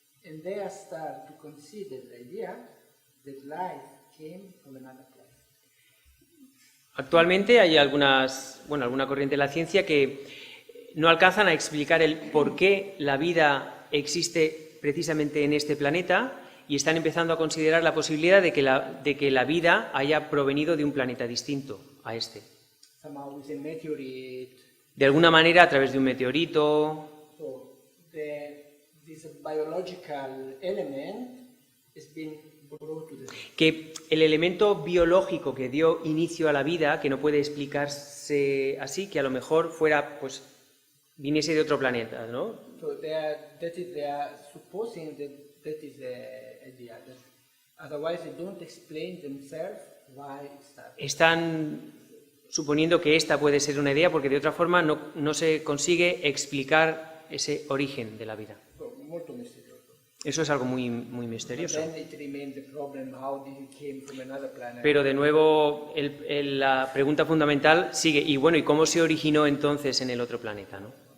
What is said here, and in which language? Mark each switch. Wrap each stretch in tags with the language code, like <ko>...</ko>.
<en>And they are start to consider the idea that life came from another planet.</en> <es>Actualmente hay alguna corriente de la ciencia que no alcanzan a explicar el por qué la vida existe precisamente en este planeta y están empezando a considerar la posibilidad de que la vida haya provenido de un planeta distinto a este.</es> <en>Somehow with a meteorite.</en> <es>De alguna manera, a través de un meteorito.</es> <en>So this biological element has been brought to the</en> <es>Que el elemento biológico que dio inicio a la vida, que no puede explicarse así, que a lo mejor fuera, pues, viniese de otro planeta, ¿no?</es> <en>So they are supposing that is the idea. That otherwise they don't explain themselves why it started.</en> <es>Están suponiendo que esta puede ser una idea porque de otra forma no se consigue explicar ese origen de la vida.</es> <it>So, molto misterioso.</it> <es>Eso es algo muy, muy misterioso.</es> <en>Then it remains the problem, how did it came from another planet?</en> <es>Pero de nuevo la pregunta fundamental sigue, y bueno, ¿y cómo se originó entonces en el otro planeta, no?</es>